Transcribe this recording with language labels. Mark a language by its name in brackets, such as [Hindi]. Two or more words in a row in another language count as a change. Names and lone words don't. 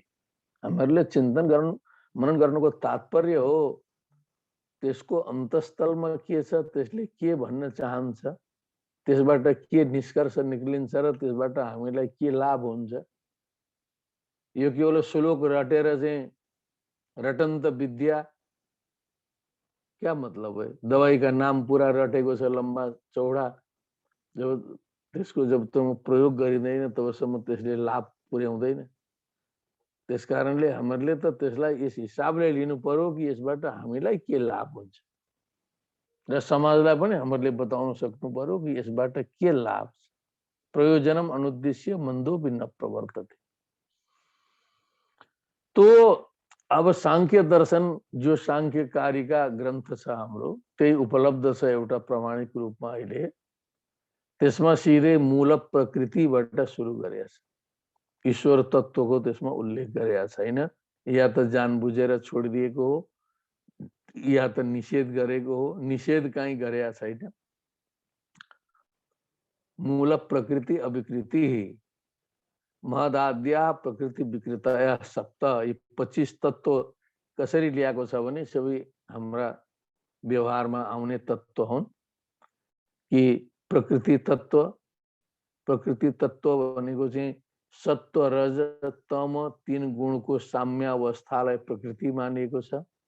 [Nepali] हामीहरूले चिन्तन गर्नु, मनन गर्नुको तात्पर्य हो त्यसको अन्तस्थलमा के छ, त्यसले के भन्न चाहन्छ, त्यसबाट के निष्कर्ष निक्लिन्छ र त्यसबाट हामीलाई के लाभ हुन्छ। यो केवल श्लोक रटेर चाहिँ रटन्त विद्या [Hindi] क्या मतलब है? दवाई का नाम [Nepali] पूरा रटेको छ [Hindi] लम्बा चौडा, [Nepali] जब त्यसको जब तुम प्रयोग गरिँदैन तबसम्म त्यसले लाभ पुर्याउँदैन। त्यसकारणले हामीहरूले त त्यसलाई यस हिसाबले लिनु पर्यो कि यसबाट हामीलाई के लाभ हुन्छ र समाजलाई पनि हामीहरूले बताउन सक्नु पर्यो कि यसबाट के लाभ छ। [Sanskrit] प्रयोजनम अनुद्देश्य मन्दोपि न प्रवर्तते। [Nepali] तो अब सांख्य दर्शन जो सांख्यकारिका ग्रन्थ छ हाम्रो, त्यही उपलब्ध छ एउटा प्रमाणिक रूपमा अहिले। त्यसमा सिधै मूल प्रकृतिबाट सुरु गरेको छ, ईश्वर तत्वको त्यसमा उल्लेख गरेको छैन। या त जानबुझेर छोडिदिएको हो या त निषेध गरेको हो। निषेध कहीँ गरेको छैन। [Sanskrit] मूल प्रकृति अविकृति महदाद्या प्रकृति विकृतया सप्त। [Nepali] यी 25 तत्व कसरी ल्याएको छ भने सबै हाम्रा व्यवहारमा आउने तत्व हुन्। कि प्रकृति तत्व, प्रकृति तत्व भनेको चाहिँ सत्व रज तम 3 गुणको साम्यावस्थालाई प्रकृति मानिएको छ।